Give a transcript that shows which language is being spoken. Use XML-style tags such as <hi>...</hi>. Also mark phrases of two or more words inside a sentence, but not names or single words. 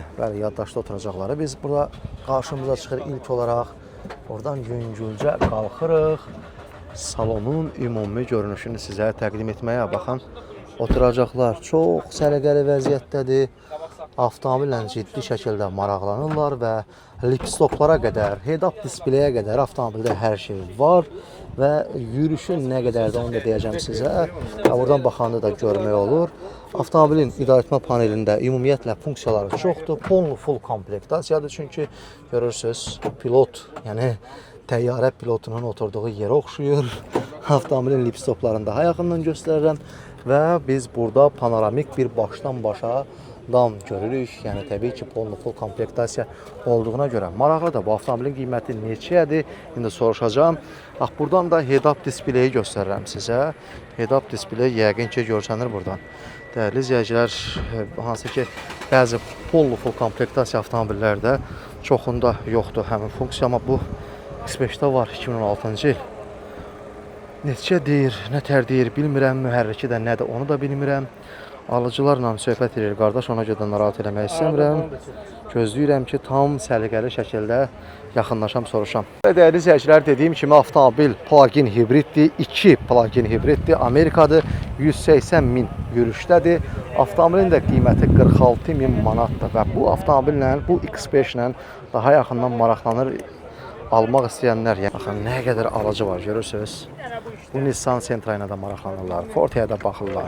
<az>Bəli, yaddaşda oturacaqları. Biz burada qarşımıza çıxır ilk olaraq. Oradan yüngülcə qalxırıq. Salonun ümumi görünüşünü sizə təqdim etməyə. Baxın, oturacaqlar çox səliqəli vəziyyətdədir. Avtomobillə ciddi şəkildə maraqlanırlar və lipstoplara qədər, head-up displeyə qədər avtomobildə hər şey var və yürüşün nə qədərdir onu da deyəcəm sizə. Buradan baxanda da görmək olur. Avtomobilin idarəetmə panelində ümumiyyətlə funksiyaları çoxdur. Full komplektasiyadır, çünki görürsünüz pilot, yəni təyyarə pilotunun oturduğu yerə oxşuyur. Avtomobilin lipstoplarını daha yaxından göstərirəm və biz burada panoramik bir başdan başa dam görürük. Yəni təbii ki, full komplektasiya olduğuna görə maraqlıdır. Bu avtomobilin qiyməti neçədir? İndi soruşacağam. Bax, buradan da head-up displeyi göstərirəm sizə. Head-up displey yəqin ki, görsənir buradan. Dəyərli izləyicilər, hansı ki, bəzi full komplektasiya avtomobillərdə çoxunda yoxdur həmin funksiya, amma bu X5-də var 2016-cı il. Neçə deyir, nə tər deyir, bilmirəm, mühərriki də nədir, onu da bilmirəm. Alıcılarla söhbət edir qardaş, ona görə narahat eləmək istəmirəm. Gözləyirəm ki, tam səliqəli şəkildə yaxınlaşam, soruşam. Dəyərli izləyicilər, dediyim kimi avtomobil plug-in hibriddir, 2 plug-in hibriddir, Amerikadır, 180 min yürüşdədir. Avtomobilin də qiyməti 46 min manatdır və bu avtomobillə, bu X5 ilə daha yaxından maraqlanır almaq istəyənlər. Baxın, nə qədər alıcı var, görürsünüz. Bu Nissan Sentra-yla da maraqlanırlar, Forte-yə də baxırlar.</az>